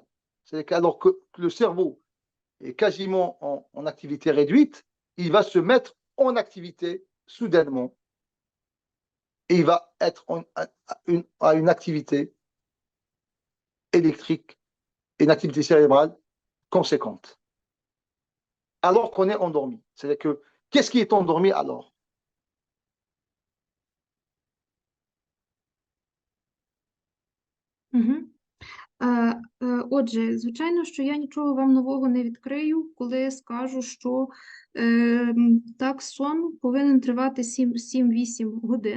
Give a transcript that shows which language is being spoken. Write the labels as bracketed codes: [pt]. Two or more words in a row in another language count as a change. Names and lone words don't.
[fr] C'est qu'alors que le cerveau est quasiment en activité réduite, il va se mettre en activité soudainement et il va être à une activité électrique, une activité cérébrale conséquente. Alors qu'on est endormi. C'est-à-dire que, qu'est-ce qui est endormi alors? [uk] Отже, звичайно, що я нічого вам нового не відкрию, коли скажу, що так, сон повинен тривати 7-8 годин.